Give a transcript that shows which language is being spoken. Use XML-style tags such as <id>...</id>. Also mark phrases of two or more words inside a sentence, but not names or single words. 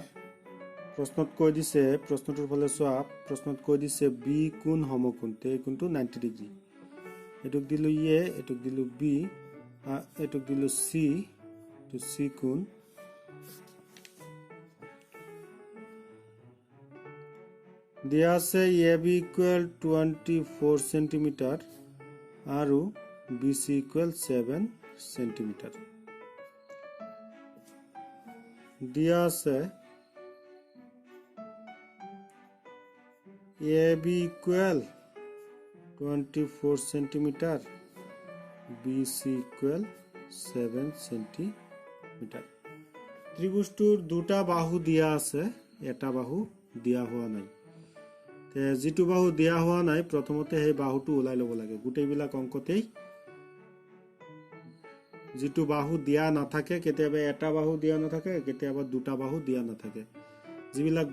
<as>প্ৰশ্নত কৈ দিছে প্ৰশ্নটোৰ ফালে চোৱা প্ৰশ্নত কৈ দিছে বি কোণ সমকোণ তে কোণটো 90 ডিগ্ৰী এটুক দিলো এ এটুক দিলো বি এটুক দিলো সি টু সি কোণ দিয়া আছে AB ইকুৱেল 24 cm আৰু BC ইকুৱেল 7 cm দিয়া আছে AB equal 24 cm BC equal 7 cm ত্রিভুজটোৰ দুটা বাহু দিয়া আছে এটা বাহু দিয়া হোৱা নাই তে যেটো বাহু দিয়া হোৱা নাই প্ৰথমতে সেই বাহুটো ওলাই লব লাগে গুটেইবিলাক অংকতেই যেটো বাহু দিয়া নাথাকে কেতিয়াবা এটা বাহু দিয়া নাথাকে কেতিয়াবা দুটা বাহু দিয়া নাথাকে যিবিলাক</as>